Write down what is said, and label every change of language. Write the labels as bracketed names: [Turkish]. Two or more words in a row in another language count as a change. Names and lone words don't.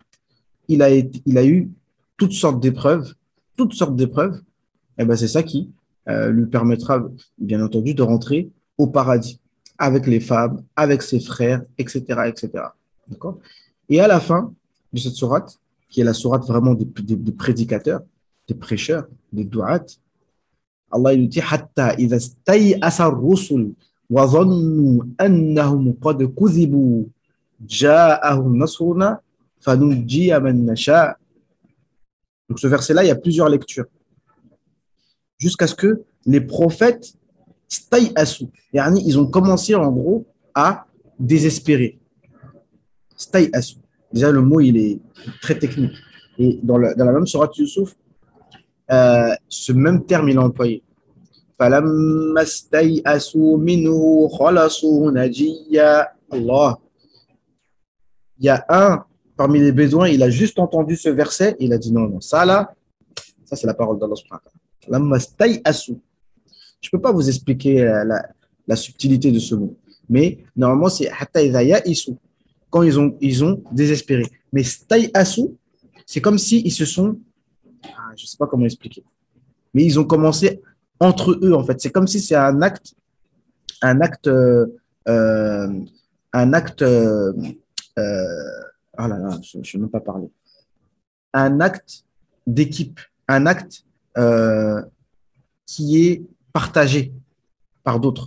[French] Il a eu toutes sortes d'épreuves, et ben c'est ça qui lui permettra, bien entendu, de rentrer au paradis avec les femmes, avec ses frères, etc., etc. D'accord. Et à la fin de cette sourate, qui est la sourate vraiment des prédicateurs, des prêcheurs, des du'at, Allah il dit [Arabic] حتى إذا استيأس الرسل وظنوا أنهم قد كذبوا جاءهم نصرنا فنجي من نشاء. [French] Donc ce verset-là, il y a plusieurs lectures. Jusqu'à ce que les prophètes stay'asu, yani ils ont commencé en gros à désespérer. Stay'asu. Déjà, le mot, il est très technique. Et dans la même sourate Yusuf, ce même terme, il est employé. [Arabic] فَلَمَّا اسْتَيْأَسُوا مِنْهُ خَلَصُوا نَجِيًّا. [French] Allah. Il y a un parmi les Bédouins, il a juste entendu ce verset, il a dit non, non, ça là, ça c'est la parole d'Allah [Arabic] سبحانه وتعالى. فَلَمَّا اسْتَيْأَسُوا. [French] Je ne peux pas vous expliquer la subtilité de ce mot. Mais normalement, c'est [Arabic] حتى إذا يئسوا, [French] quand ils ont désespéré. Mais stay'asu, c'est comme s'ils se sont, je ne sais pas comment expliquer, mais ils ont commencé entre eux, en fait. C'est comme si c'est un acte, euh, un acte, oh là là, je ne sais même pas parler, un acte d'équipe, un acte euh, qui est partagé par d'autres.